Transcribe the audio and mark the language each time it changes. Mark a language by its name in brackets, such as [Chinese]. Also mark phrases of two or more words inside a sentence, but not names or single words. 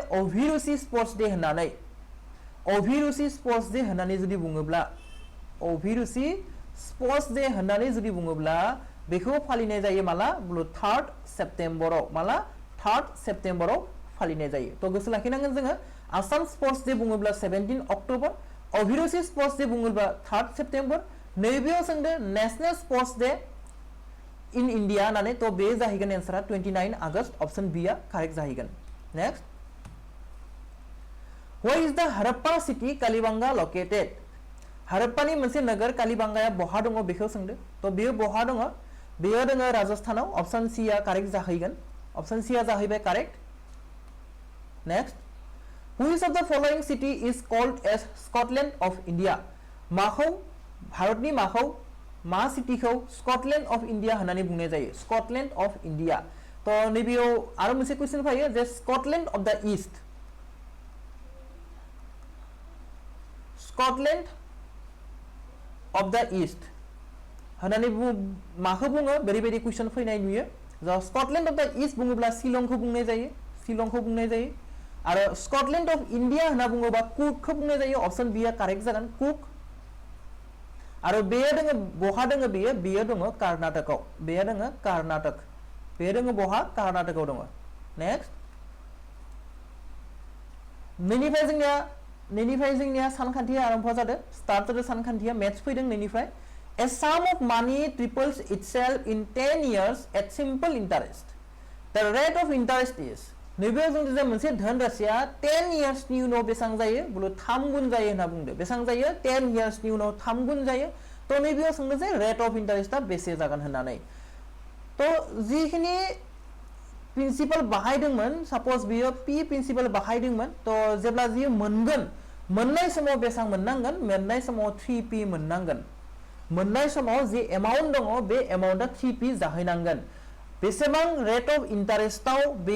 [Bodo] अभिरुचि स्पोर्ट्स डे होननानै अभिरुचि स्पोर्ट्स डे होननानै जुदि बुङोब्ला अभिरुचि स्पोर्ट्स डे होननानै जुदि बुङोब्ला बेखौ फालिनाय जायो माला 3 सेप्टेम्बराव माला 3 सेप्टेम्बराव फालिनाय जायो तो गोसो लाखिनांगोन जोङो आसाम स्पोर्ट्स डे बुङोब्ला 17 अक्टोबर अभिरुचि स्पोर्ट्स डे बुङोब्ला 3 सेप्टेम्बर नैबेयाव सोंदो [English] national sports day in India [Bodo] होननानै तो बे जाहैगोन आन्सारा 29 आगस्ट [English] option B correct [Bodo] जाहैगोन नेक्स्ट [English] Where is the Harappa city Kalibanga located [Bodo] हरप्पानि मोनसे नोगोर कालीबांगाया बहा दङ बेखौ सोंदो तो बेयो बहा दङ बेयो दङ राजस्थानाव [English] option C correct [Bodo] जाहैगोन ऑप्शन सी आ जाहैबाय करेक्ट [English] नेक्स्ट Which of the following city is called as Scotland of India [Bodo] माखौ भारतनि माखौ मा सिटीखौ [English] Scotland of India [Bodo] होननानै बुंनाय जायो [English] Scotland of India [Bodo] तो नैबेयाव आरो मोनसे क्वेश्चन फैयो जे [English] Scotland of the East Scotland of the East [Bodo] होननानै माखौ बुङो बेबायदि क्वेश्चन फैनाय नुयो जा [English] Scotland of the East [Bodo] बुङोब्ला शिलंखौ बुंनाय जायो आरो [English] Scotland of India [Bodo] होनना बुङोबा कुकखौ बुंनाय जायो [English] option B correct [Bodo] जागोन कुक आरो बेयो दङ बहा दङ बेयो दङ कर्नाटकआव बेयो दङ कर्नाटक बेयो दङ बहा कर्नाटकआव दङ नेक्स्ट नैनिफ्राय जोंनिया सानखान्थिया आरम्भ जादों स्टार्ट जादों सानखान्थिया मेथ्स फैदों नैनिफ्राय [English] A sum of money triples itself in 10 years at simple interest. The rate of interest is [Bodo] नैबेयाव जों जे मोनसे धन राशिया 10 इयार्सनि उनाव बेसां जायो बुलो 3 गुण जायो होनना बुंदो बेसां जायो 10 इयार्सनि उनाव 3 गुण जायो तो नैबेयाव सोंदो जे [English] rate of interest [Bodo] बेसे जागोन होननानै तो जिखिनि प्रिन्सिपल बाहायदोंमोन सपोज बियो पी प्रिन्सिपल बाहायदोंमोन तो जेब्ला जि मोनगोन मोननाय समाव बेसां मोननांगोन मोननाय समाव 3p मोननांगोन मोननाय समाव जि एमाउन्ट दङ बे एमाउन्टआ 3p जाहैनांगोन बेसेबां [English] rate of interest [Bodo] बेयो